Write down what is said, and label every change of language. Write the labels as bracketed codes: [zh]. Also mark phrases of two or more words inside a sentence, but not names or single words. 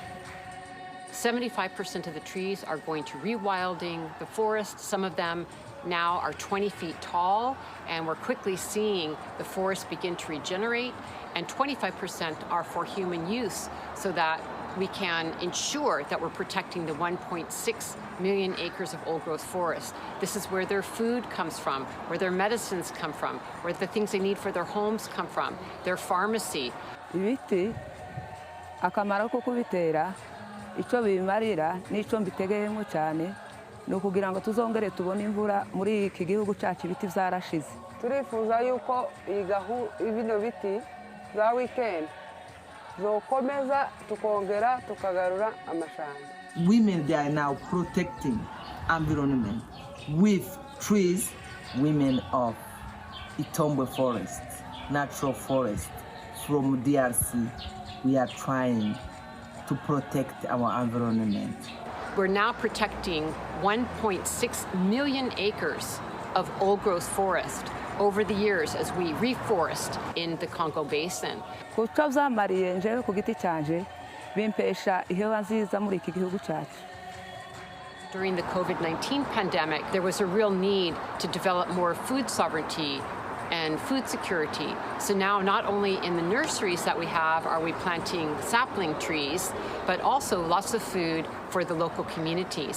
[en] 75% of the trees are going to rewilding the forest, some of them now are 20 feet tall, and we're quickly seeing the forest begin to regenerate, and 25% are for human use, so that we can ensure that we're protecting the 1.6 million acres of old-growth forest. This is where their food comes from, where their medicines come from, where the things they need for their homes come from, their pharmacy. [rw] Ibiti akamaro ko kubitera icyo bimarira n'icyo mbitegeyemo cyane ni ukugira ngo tuzongere tubone imvura muri iki gihugu cyacu. Ibiti byarashize. Turifuza yuko bino biti za WECAN zokomeza tukongera tukagarura amashamba. [en] Women, they are now protecting environment with trees. Women of Itombwe forest, natural forest from DRC, we are trying to protect our environment. We're now protecting 1.6 million acres of old-growth forest over the years as we reforest in the Congo Basin. [rw] Kuko byamariye njewe ku giti cyanje bimpesha ihewa nziza muri iki gihugu cyacu. [en] During the COVID-19 pandemic, there was a real need to develop more food sovereignty and food security. So now not only in the nurseries that we have are we planting sapling trees, but also lots of food for the local communities.